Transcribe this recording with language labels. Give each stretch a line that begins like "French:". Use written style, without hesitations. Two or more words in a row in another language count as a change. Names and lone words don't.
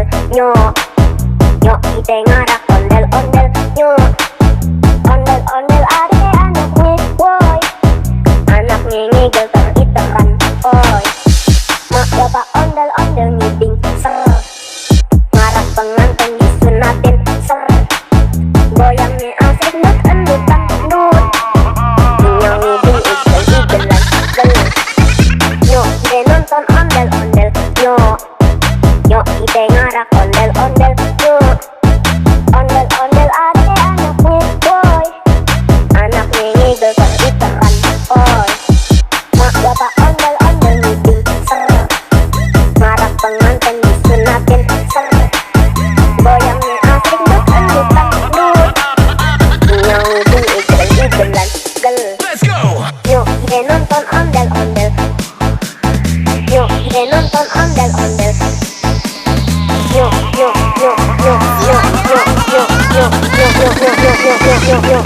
Betawi: Yuk ide ngarak ondel-ondel. Yuk ondel-ondel ade anaknya boy. Anaknya ngigel teritekan oi. Mak bapak ondel-ondel ngiding ser. Ngarak pengantin disunatin ser. Goyangnya asik nut endutan nut. Nyong ngiding igel-igelan gel. Yuk ide nonton ondel-ondel. Yuk ide ngarak ondel-ondel. Yuk ondel-ondel ade anaknya boy. Anaknya ngigel teritekan oi. Mak bapak ondel-ondel ngiding ser. Ngarak pengantin disunatin ser. Goyangnya asik nut endutan nut. Nyong ngiding igel-igelan gel.
English: Let's go.
Betawi: Yuk ide nonton ondel-ondel. Yuk ide nonton ondel-ondel. Yuk yuk yuk yuk yuk yuk yuk yuk yuk yuk yuk yuk yuk yuk yuk.